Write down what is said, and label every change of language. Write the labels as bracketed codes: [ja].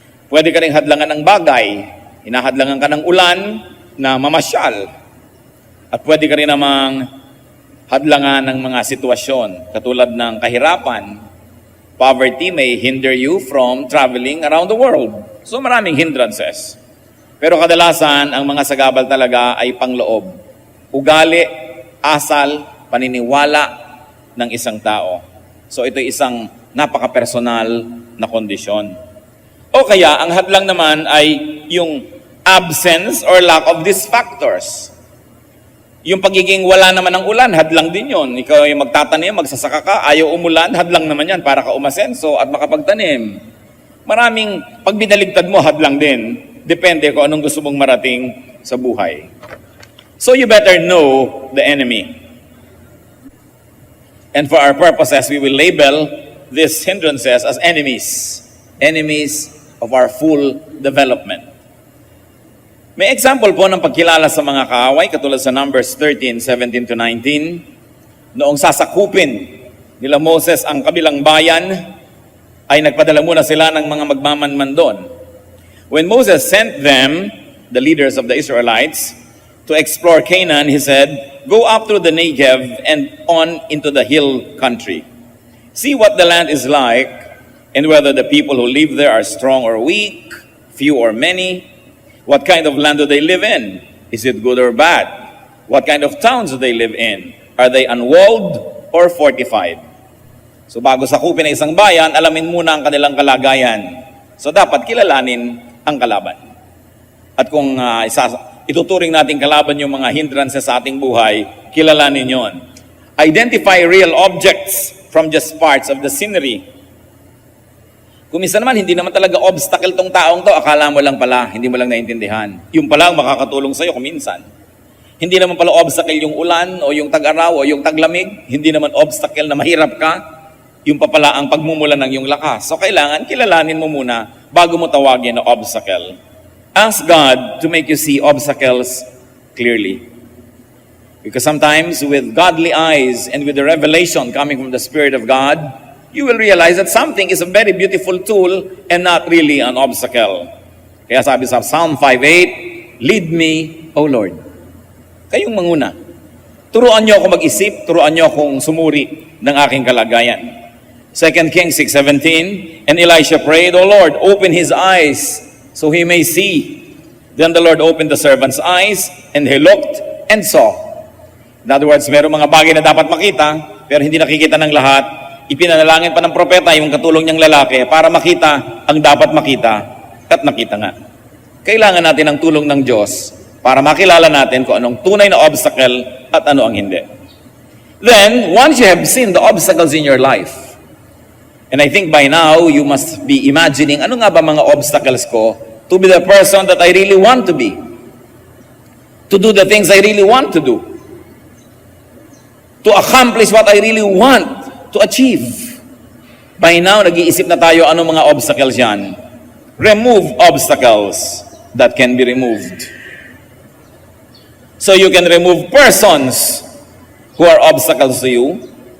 [tl] Pwede ka rin hadlangan ng bagay. Hinahadlangan ka ng ulan na mamasyal. At pwede ka rin namang hadlangan ng mga sitwasyon katulad ng kahirapan. [en] Poverty may hinder you from traveling around the world. [tl] So maraming hindrances. Pero kadalasan, ang mga sagabal talaga ay pangloob. Ugali, asal, paniniwala ng isang tao. So ito isang napaka-personal na kondisyon. O kaya, ang hadlang naman ay yung [en] absence or lack of these factors. [tl] Yung pagiging wala naman ng ulan, hadlang din yon. Ikaw ay magtatanim, magsasaka ka, ayaw umulan, hadlang naman yan para ka umasenso at makapagtanim. Maraming pag binaligtad mo, hadlang din. Depende kung anong gusto mong marating sa buhay. [en] So you better know the enemy. And for our purposes, we will label these hindrances as enemies. Enemies of our full development. [tl] May example po ng pagkilala sa mga kaaway, katulad sa Numbers 13:17-19. Noong sasakupin nila Moses ang kabilang bayan, ay nagpadala muna sila ng mga magmamanman doon. [en] When Moses sent them, the leaders of the Israelites, to explore Canaan, he said, "Go up through the Negev and on into the hill country. See what the land is like, and whether the people who live there are strong or weak, few or many. What kind of land do they live in? Is it good or bad? What kind of towns do they live in? Are they unwalled or fortified?" [tl] So bago sakupin ang isang bayan, alamin muna ang kanilang kalagayan. So dapat kilalanin ang kalaban. At kung ituturing natin kalaban yung mga hindrances sa ating buhay, kilalanin yon. [en] Identify real objects from just parts of the scenery. [tl] Kung minsan naman, hindi naman talaga obstacle tong taong to, akala mo lang pala, hindi mo lang naintindihan. Yung pala ang makakatulong sa'yo kung minsan. Hindi naman pala obstacle yung ulan, o yung tag-araw, o yung taglamig. Hindi naman obstacle na mahirap ka. Yung pa pala ang pagmumulan ng yung lakas. So kailangan, kilalanin mo muna bago mo tawagin na obstacle. [en] Ask God to make you see obstacles clearly. Because sometimes with godly eyes and with the revelation coming from the Spirit of God, you will realize that something is a very beautiful tool and not really an obstacle. [tl] Kaya sabi sa Psalm 5:8, [en] "Lead me, O Lord." [tl] Kayong manguna. Turuan niyo ako mag-isip, turuan niyo akong sumuri ng aking kalagayan. [en] 2 Kings 6:17, "And Elisha prayed, O Lord, open his eyes so he may see. Then the Lord opened the servant's eyes, and he looked and saw." In other words, [tl] mayroong mga bagay na dapat makita, pero hindi nakikita ng lahat. Ipinanalangin pa ng propeta yung katulong niyang lalaki para makita ang dapat makita, at nakita nga. Kailangan natin ang tulong ng Diyos para makilala natin kung anong tunay na obstacle at ano ang hindi. [en] Then, once you have seen the obstacles in your life, and I think by now, you must be imagining, [tl] ano nga ba mga obstacles ko [en] to be the person that I really want to be? To do the things I really want to do. To accomplish what I really want to achieve. By now, [tl] nag-iisip na tayo ano mga obstacles yan. [en] Remove obstacles that can be removed. So you can remove persons who are obstacles to you.